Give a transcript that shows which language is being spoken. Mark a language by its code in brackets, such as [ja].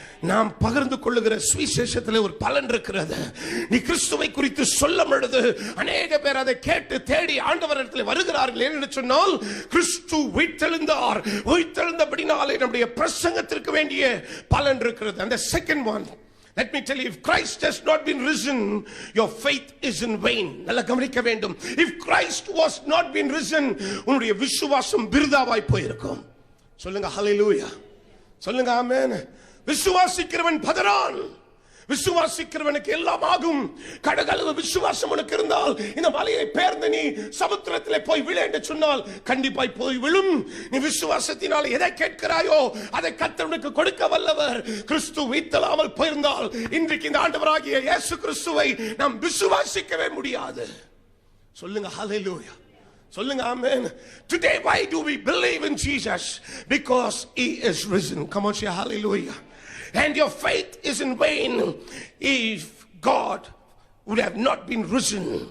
[ta] நாம் பகிர்ந்து கொள்ளுகிற சுவிசேஷத்திலே ஒரு பலன் இருக்கிறது. நீ கிறிஸ்துவை குறித்து சொல்லும் பொழுது அநேக பேர் அதை கேட்டு தேடி ஆண்டவரிடத்தில் வருகிறார்கள். என்று சொன்னால் கிறிஸ்து உயிர்த்தெழுந்தார், உயிர்த்தெழுந்தபடினாலே நம்முடைய பிரசங்கத்திற்கு வேண்டிய பலன் இருக்கிறது. [en] And the second one, let me tell you, if Christ has not been risen, your faith is in vain. [ta] நல்லா கவனிக்க வேண்டும். [en] If Christ was not been risen, [ta] உன்னுடைய விசுவாசம் விருதாவாய் போயிருக்கும். சொல்லுங்க ஹல்லேலூயா. சொல்லுங்க ஆமென். விசுவாசிக்கிறவன் பதறான். விசுவாசிக்கிறவனுக்கு எல்லாம் ஆகும். கடகளவு விசுவாசம் உனக்கு இருந்தால் இந்த மலையை பெயர்ந்து நீ சமுத்திரத்திலே போய் விழ என்று சொன்னால் கண்டிப்பாய் போய் விழும். நீ விசுவாசத்தினால் எதை கேட்கிறாயோ அதை கர்த்தர் உனக்கு கொடுக்க வல்லவர். கிறிஸ்து உயிர்த்தெழாமல் போயிருந்தால் இன்றைக்கு இந்த ஆண்டவராகிய இயேசு கிறிஸ்துவை நாம் விசுவாசிக்கவே முடியாது. சொல்லுங்க ஹல்லேலூயா. சொல்லுங்க ஆமென். [en] Today why do we believe in Jesus? Because he is risen. Come on, say hallelujah. And your faith is in vain if God would have not been risen.